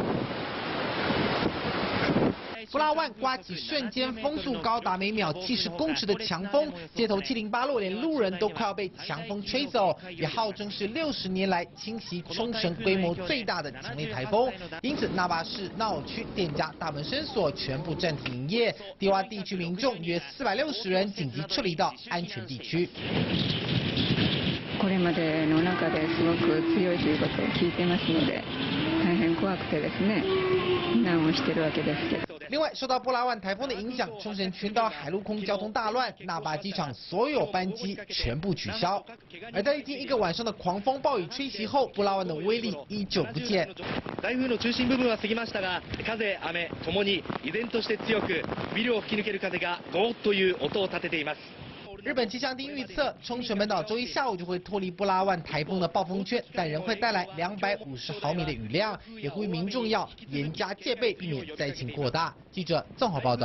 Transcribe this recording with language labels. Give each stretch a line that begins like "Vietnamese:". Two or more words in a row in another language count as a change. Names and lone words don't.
Chinese: 布拉万刮起瞬间风速高达每秒70公尺的强风，街头七零八落，连路人都快要被强风吹走。也号称是60年来侵袭冲绳规模最大的强烈台风，因此那霸市闹区店家大门深锁，全部暂停营业。低洼地区民众约460人紧急撤离到安全地区。
Japanese: これまでの中ですごく強いということを聞いてますので、大変怖くてですね、避難をしているわけですけど。
Chinese: 另外，受到布拉万台风的影响，冲绳全岛海陆空交通大乱，那霸机场所有班机全部取消。而在历经1个晚上的狂风暴雨吹袭后，布拉万的威力依旧不减。
Japanese: 台風の中心部分は過ぎましたが、風、雨ともに依然として強く、ビルを吹き抜ける風がゴーッという音を立てています。
Chinese: 日本气象厅预测，冲绳本岛周一下午就会脱离布拉万台风的暴风圈，但仍会带来250毫米的雨量，也呼吁民众要严加戒备，避免灾情扩大。记者综合报道。